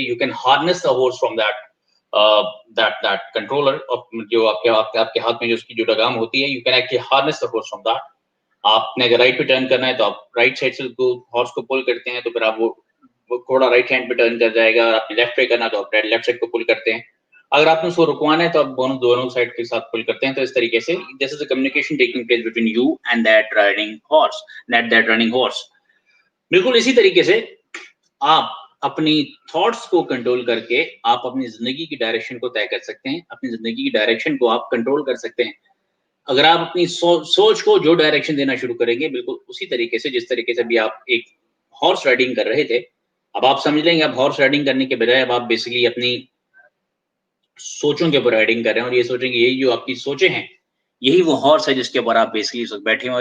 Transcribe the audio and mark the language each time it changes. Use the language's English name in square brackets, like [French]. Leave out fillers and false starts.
[English] you can harness the horse from that controller [Urdu] جو آپ کے ہاتھ میں جو اس کی جو لگام ہوتی ہے, [English] you can actually harness the horse from that. [Urdu] آپ نے اگر رائٹ پہ ٹرن کرنا ہے تو آپ رائٹ سائڈ سے ہارس کو پل کرتے ہیں, تو پھر آپ وہ گھوڑا رائٹ ہینڈ پہ ٹرن کر جائے گا. اور آپ نے لیفٹ پہ کرنا تو آپ لیفٹ سائڈ کو پل کرتے ہیں. اگر آپ نے اس کو رکوانا ہے تو آپ دونوں سائڈ کے ساتھ پل کرتے ہیں. تو اس طریقے سے [English] this is the communication taking place between you and that running horse. [Urdu] بالکل اسی طریقے سے آپ اپنی تھاٹس کو کنٹرول کر کے آپ اپنی زندگی کی ڈائریکشن کو طے کر سکتے ہیں, اپنی زندگی کی ڈائریکشن کو آپ کنٹرول کر سکتے ہیں. اگر آپ اپنی سوچ کو جو ڈائریکشن دینا شروع کریں گے, بالکل اسی طریقے سے جس طریقے سے بھی آپ ایک ہارس رائڈنگ کر رہے تھے, اب آپ سمجھ لیں گے اب ہارس رائڈنگ کرنے کے بجائے اب آپ بیسیکلی اپنی سوچوں کے اوپر رائڈنگ کر رہے ہیں, اور یہ سوچیں گے یہی جو آپ کی سوچیں ہیں یہی وہ ہارس ہے جس کے اوپر آپ بیسیکلی اس وقت بیٹھے ہیں.